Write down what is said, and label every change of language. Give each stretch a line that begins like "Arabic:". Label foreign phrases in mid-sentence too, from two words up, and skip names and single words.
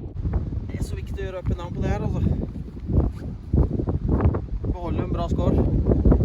Norwegian: Gjøre
English: up and down
Norwegian: på det her, altså. Beholde en bra score.